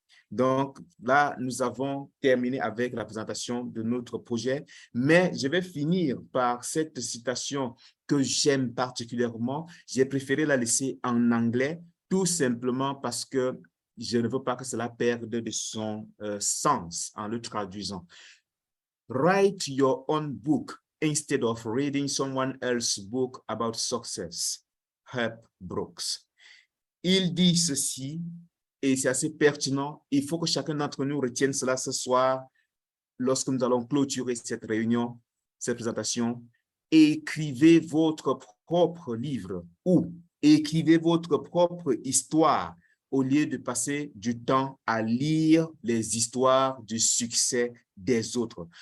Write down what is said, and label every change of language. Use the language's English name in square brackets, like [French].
[French] Donc là, nous avons terminé avec la présentation de notre projet, mais je vais finir par cette citation que j'aime particulièrement. J'ai préféré la laisser en anglais, tout simplement parce que je ne veux pas que cela perde de son sens en le traduisant. [English] Write your own book instead of reading someone else's book about success. Herb Brooks. [French] Il dit ceci, et c'est assez pertinent. Il faut que chacun d'entre nous retienne cela ce soir lorsque nous allons clôturer cette réunion, cette présentation. Écrivez votre propre livre ou écrivez votre propre histoire au lieu de passer du temps à lire les histoires du succès des autres.